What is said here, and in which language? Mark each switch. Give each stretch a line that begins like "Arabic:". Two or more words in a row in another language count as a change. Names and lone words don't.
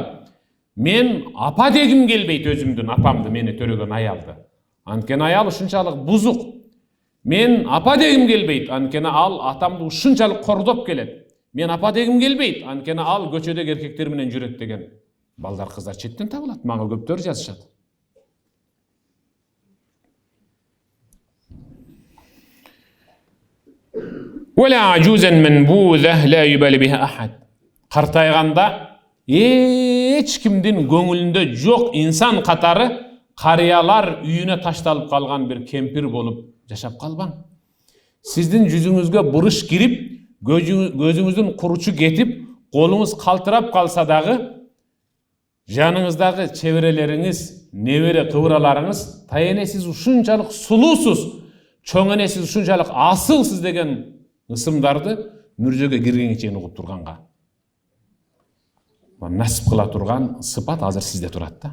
Kyrgyz: Мен апа дегим келбейт өзүмдүн апамды, мени төрөгөн аялды. Анткени аял ушунчалык бузук. Мен апа дегим келбейт, анткени ал атамды ушунчалык кордоп келет. Мен апа дегим келбейт, анткени ал көчөдөгү эркектер менен жүрөт деген балдар, кыздар четтен табылат. Мага көптөр жазышат.
Arabic: ولا عجوزا منبوذة لا يبالي بها أحد.
Kyrgyz: Картайганда эч кимдин көңүлүндө жок инсан катары карыялар үйүнө ташталып калган бир кемпир болуп жашап калбаң. Сиздин жүзүңүзгө бурыш кирип, көзүңүздүн куручу кетип, колуңуз калтырап калса дагы, жаныңыздагы чеберелериңиз, небере кыбыраларыңыз, тайене сиз ушунчалык сулуусуз, чоң эне сиз ушунчалык асылсыз деген ысымдарды мүрзөгө киргенге чейин угуп турганга насип кыла турган сыпат азыр сизде турат да.